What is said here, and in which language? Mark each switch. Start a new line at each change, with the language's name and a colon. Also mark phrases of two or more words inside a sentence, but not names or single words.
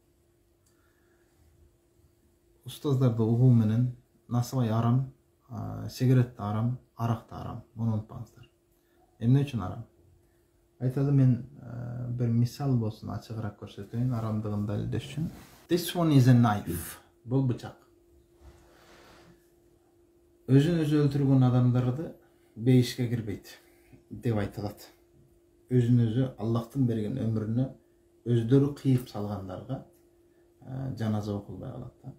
Kyrgyz: Устаздарды угуу менен насыбай арам, сигарет да арам, арак да арам. Муну унутпаңыздар. Эмне үчүн арам? Айталы, мен бир мисал болсун ачыгыраак көрсөтөйүн арамдыгын далилдеш үчүн.
English: This one is a knife.
Kyrgyz: Бул бычак. Өзүн өзү өлтүргөн адамдарды бейишке кирбейт деп айтылат. Өзүн өзү Аллахтын берген өмүрүнө өздөрү кыйып салгандарга жаназа окулбай калат да.